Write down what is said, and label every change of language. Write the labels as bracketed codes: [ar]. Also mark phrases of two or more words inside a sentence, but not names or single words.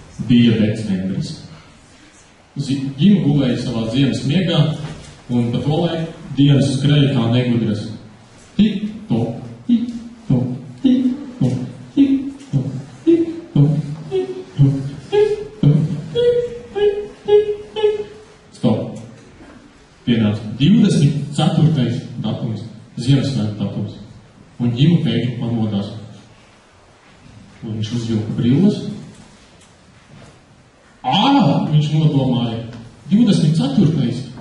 [lv] bija decembris. Ģima gulēja savā ziemas miegā, un pa to laiku dienas skrēja kā negudras. Tik-tok, tik-tok, tik-tok, tik-tok, tik-tok, tik-tok, tik-tok, tik-tok. Stop. Pienāca 24. datums, Ziemassvētku datums, un ģima pēkšņi pamodās. Un viņš uzvilka brilles. Viņš nodomāja 24.